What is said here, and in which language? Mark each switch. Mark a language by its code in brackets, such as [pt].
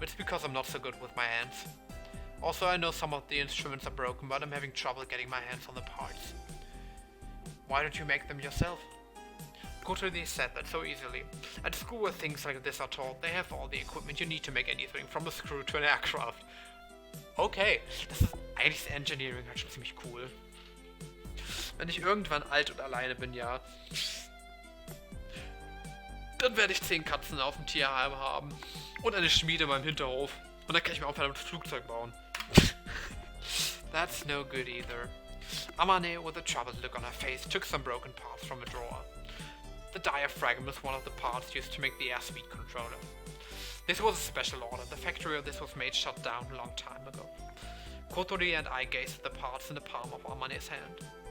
[en] It's because I'm not so good with my hands. Also, I know some of the instruments are broken, but I'm having trouble getting my hands on the parts. Why don't you make them yourself? Kotori said that so easily. At school where things like this are taught, they have all the equipment you need to make anything, from a screw to an aircraft. [de] Okay, das ist eigentlich Engineering halt schon ziemlich cool. Wenn ich irgendwann alt und alleine bin, ja, dann werde ich 10 Katzen auf dem Tierheim haben und eine Schmiede in meinem Hinterhof. Und dann kann ich mir auch ein Flugzeug bauen. [en] That's no good either. Amane, with a troubled look on her face, took some broken parts from a drawer. The diaphragm was one of the parts used to make the airspeed controller. This was a special order. The factory of this was made shut down a long time ago. Kotori and I gazed at the parts in the palm of Amane's hand.